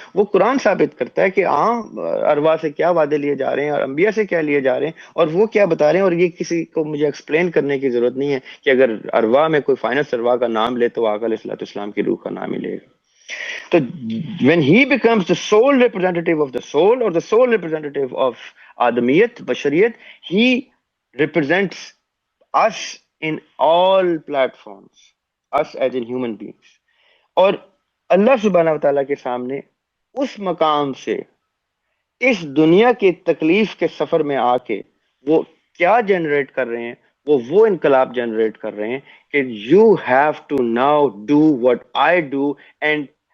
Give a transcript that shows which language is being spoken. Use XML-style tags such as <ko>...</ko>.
<ur>وہ قرآن ثابت کرتا ہے کہ عام ارواح سے کیا وعدے لیے جا رہے ہیں اور انبیاء سے کیا لیے جا رہے ہیں اور وہ کیا بتا رہے ہیں. اور یہ کسی کو مجھے ایکسپلین کرنے کی ضرورت نہیں ہے کہ اگر ارواح میں کوئی فائنس ارواح کا نام لے تو آقا علیہ الصلوۃ والسلام کی روح کا نام ہی لے گا.</ur> <en>تو when he becomes the sole representative of the soul or the sole representative of</en> <ur>آدمیت، بشریت،</ur> <en>he represents us in all platforms, us as in human beings.</en> <ur>اور اللہ سبحانہ وتعالیٰ کے سامنے اس مقام سے اس دنیا کی تکلیف کے سفر میں آ کے وہ کیا جنریٹ کر رہے ہیں، وہ انقلاب جنریٹ کر رہے ہیں کہ</ur> <en>you have to now do what I do and</en>